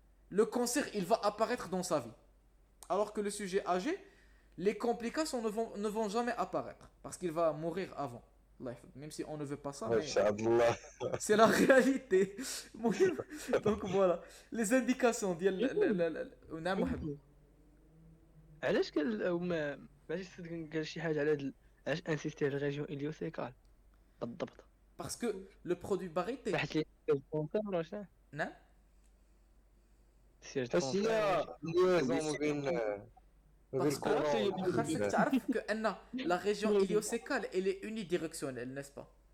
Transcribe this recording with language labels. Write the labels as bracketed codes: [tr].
[fr] Le cancer, il va apparaître dans sa vie. Alors que le sujet âgé, les complications ne vont jamais apparaître. Parce qu'il va mourir avant. Même si on ne veut pas ça, mais c'est la réalité. Donc voilà, les indications [ar] ديال نعم محمد. علاش ماشي قال شي حاجه على علاش انسيستي على الريجيون اليوسيكال بالضبط؟ [fr] Parce que le produit baryté. [ar] صحت لي الكونسير ولا شنو؟ نعم. حس هي الليزون ما بين [fr] Parce que [ar] خاصك تعرف كأن [fr] la région iliocécale elle est unidirectionnelle, n'est-ce pas?